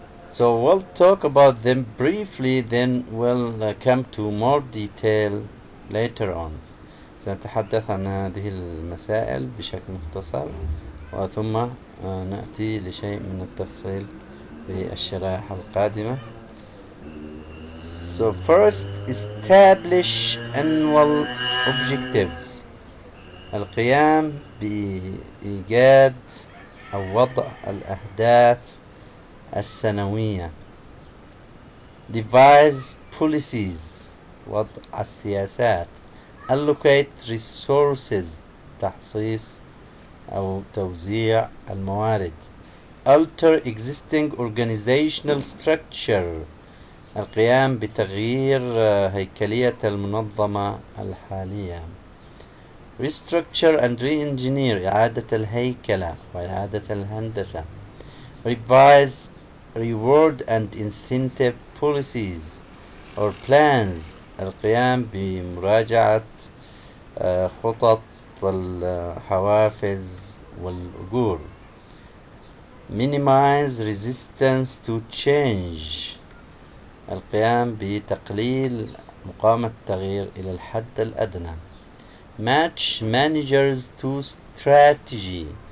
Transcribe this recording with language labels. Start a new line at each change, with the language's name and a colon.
English: So we'll talk about them briefly, then we'll come to more detail later on.
Arabic: سنتحدث عن هذه المسائل بشكل مختصر، وثم نأتي لشيء من التفصيل في الشرائح القادمة.
English: So first, establish annual objectives.
Arabic: القيام بإيجاد أو وضع الأهداف السنوية.
English: Devise policies.
Arabic: وضع السياسات.
English: Allocate resources.
Arabic: تخصيص أو توزيع الموارد.
English: Alter existing organizational structure.
Arabic: القيام بتغيير هيكلية المنظمة الحالية.
English: Restructure and Reengineer.
Arabic: إعادة الهيكلة وإعادة الهندسة.
English: Revise reward and incentive policies or plans.
Arabic: القيام بمراجعة خطط الحوافز والأجور.
English: Minimize resistance to change.
Arabic: القيام بتقليل مقاومة التغيير إلى الحد الأدنى.
English: Match managers to strategy.